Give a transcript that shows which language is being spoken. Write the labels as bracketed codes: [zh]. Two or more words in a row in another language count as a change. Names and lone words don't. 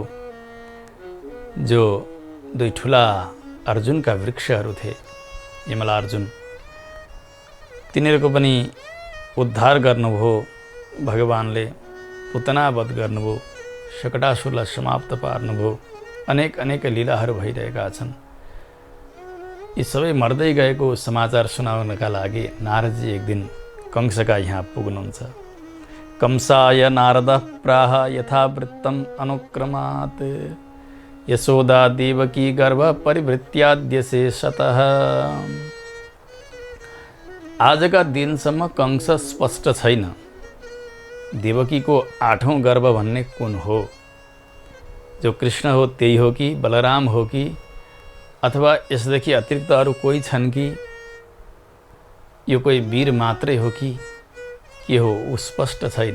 [ne] जो दुई ठुला अर्जुनका वृक्षहरू थिए, यमला अर्जुन, तिनीहरूको पनि उद्धार गर्नुभयो भगवानले। पुतनावध गर्नुभयो, शकटासुरलाई समाप्त पार्नुभयो। अनेक लीलाहरू भइरहेका छन्। यी सबै मर्दै गएको समाचार सुनाउनका लागि नारदजी एक दिन कंसका यहाँ पुग्नुहुन्छ। [sa] कंसाय नारद प्राह यथावृत्तम अनुक्रमात् यशोदा देवकी गर्भ परिवृत्याद्यशेषतः। [ne] आजका दिनसम्म कंस स्पष्ट छैन देवकीको 8औं गर्भ भन्ने कुन हो। जो कृष्ण हो त्यही हो कि बलराम हो कि अथवा यसदेखि अतिरिक्त अरू कोही छन् कि यो कोही वीर मात्रै हो कि के हो, ऊ स्पष्ट छैन।